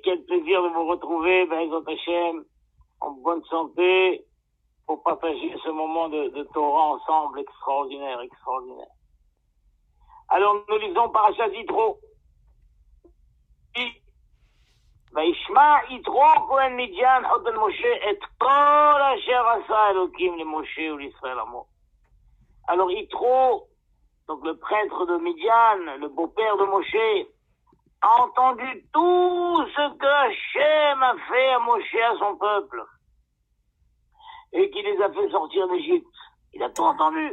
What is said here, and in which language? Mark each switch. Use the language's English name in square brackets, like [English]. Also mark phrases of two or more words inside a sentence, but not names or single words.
[French] quel plaisir de vous retrouver, [Hebrew] בעזרת השם, [French] en bonne santé, pour partager ce moment de Torah ensemble, extraordinaire. Alors, nous lisons Parashat Yitro. [Hebrew] וישמע יתרו כהן מדיין חותן משה את כל אשר עשה אלוקים למשה ולישראל עמו. [French] Alors Yitro, donc le prêtre de Midian, le beau-père de Moshe, a entendu tout ce que Hachem a fait à Moshe, à son peuple, et qui les a fait sortir d'Égypte. Il a tout entendu.